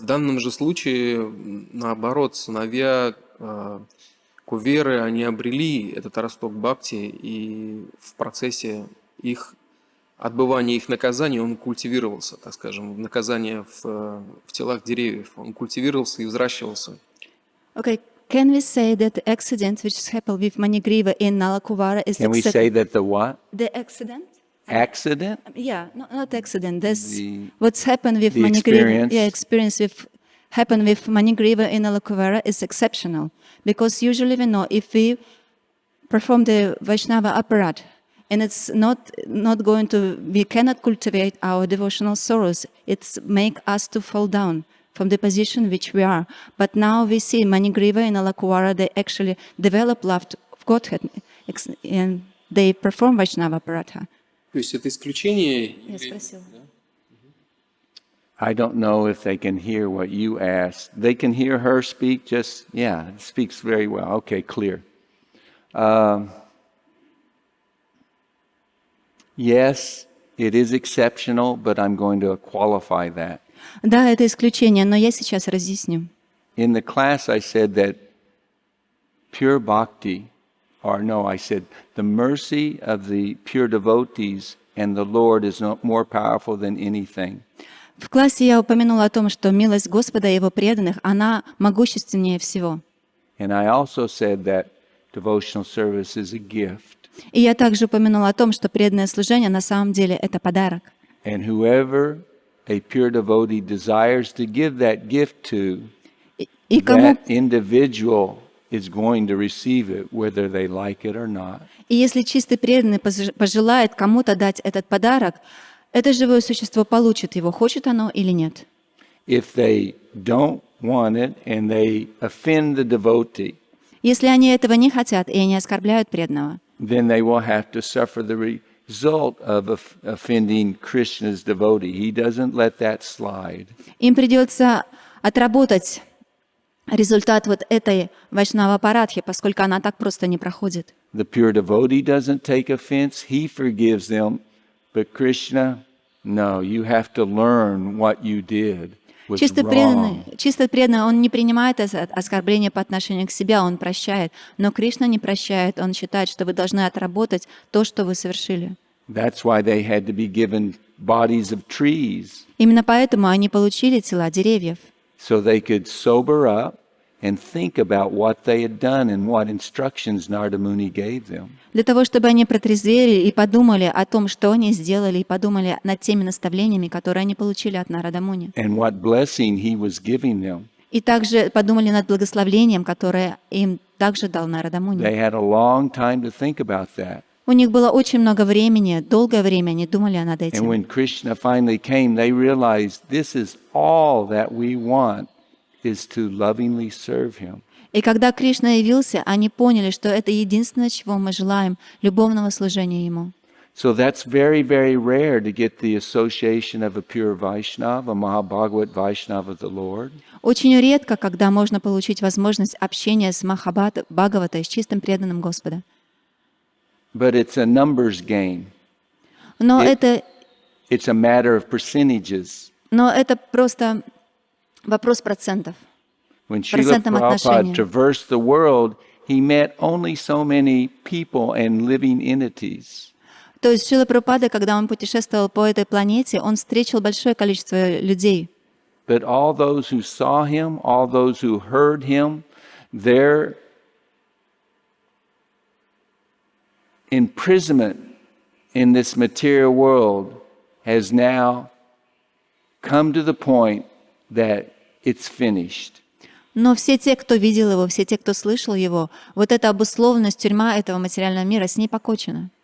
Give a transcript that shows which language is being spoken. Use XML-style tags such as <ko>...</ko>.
<ru>В данном же случае, наоборот, сыновья Куверы, они обрели этот росток бхакти, и в процессе отбывания их наказания он культивировался, так скажем, наказание в телах деревьев, он культивировался и взращивался.</ru> <en>Okay. Can we say that the accident which happened with Manigriva in Nalakuvara is Can we say that the what? the accident? Accident? Yeah, not accident. That's The- what's happened with the Manigriva. experience. Experience happened with Manigriva in Nalakuvara is exceptional, because usually we know if we perform the Vaishnava aparat, and it's not going to, we cannot cultivate our devotional sorrows. It's make us to fall down from the position which we are. But now we see Manigriva and Nalakuvara, they actually develop love of Godhead, and they perform Vaishnava aparatha.</en> <ru>То есть это исключение? Я спросила.</ru> <en>I don't know if they can hear what you asked. They can hear her speak just, yeah, it speaks very well. Okay, clear. Yes, it is exceptional, but I'm going to qualify that.</en> <ru>Да, это исключение, но я сейчас разъясню.</ru> <en>In the class, I said that pure bhakti, I said the mercy of the pure devotees and the Lord is more powerful than anything.</en> <ru>В классе я упомянула о том, что милость Господа и Его преданных, она могущественнее всего.</ru> <en>And I also said that devotional service is a gift.</en> <ru>И я также упомянула о том, что преданное служение на самом деле это подарок.</ru> <en>And whoever a pure devotee desires to give that gift to,</en> <ru>И кому</ru> <en>that individual is going to receive it, whether they like it or not.</en> <ru>И если чистый преданный пожелает кому-то дать этот подарок, это живое существо получит его, хочет оно или нет.</ru> <en>If they don't want it and they offend the devotee,</en> <ru>Если они этого не хотят и они оскорбляют преданного,</ru> <en>then they will have to suffer the result of offending Krishna's devotee. He doesn't let that slide.</en> <ru>им придется отработать результат вот этой вайшнава-парадхи, поскольку она так просто не проходит.</ru> <en>The pure devotee doesn't take offense. He forgives them. But Krishna, no, you have to learn what you did was wrong.</en> <ru>Чисто преданный, он не принимает оскорбления по отношению к себе, он прощает. Но Кришна не прощает, он считает, что вы должны отработать то, что вы совершили.</ru> <en>That's why they had to be given bodies of trees,</en> <ru>Именно поэтому они получили тела деревьев,</ru> <en>so they could sober up and think about what they had done and what instructions Narada Muni gave them.</en> <ru>для того, чтобы они протрезвели и подумали о том, что они сделали, и подумали над теми наставлениями, которые они получили от Нарада Муни.</ru> <en>And what blessing he was giving them.</en> <ru>И также подумали над благословлением, которое им также дал Нарада Муни.</ru> <en>They had a long time to think about that.</en> <ru>У них было очень много времени, долгое время они думали над</ru> <en>And</en> <ru>этим.</ru> <en>when Krishna finally came, they realized this is all that we want, is to lovingly serve him.</en> <ru>И когда Кришна явился, они поняли, что это единственное, чего мы желаем, любовного служения Ему.</ru> <en>So that's very, very rare to get the association of a pure Vaishnava, a Mahabhagavat Vaishnava of the Lord.</en> <ru>Очень редко, когда можно получить возможность общения с Бхагаватой, с чистым преданным Господа.</ru> <en>But it's a numbers game.</en> <ru>Но это</ru> <en>It's a matter of percentages.</en> <ru>просто вопрос процентов.</ru> <en>When Srila</en> <ru>Процентном</ru> <en>Prabhupada</en> <ru>отношении.</ru> <en>traversed the world, he met only so many people and living entities.</en> <ru>То есть Шрила Прабхупада, когда он путешествовал по этой планете, он встретил большое количество людей.</ru> <en>But all those who saw him, all those who heard him, their imprisonment in this material world has now come to the point that it's finished.</en> <ru>Но все те, кто видел его, все те, кто слышал его, вот эта обусловленность, тюрьма этого материального мира, с ней покончена.</ru>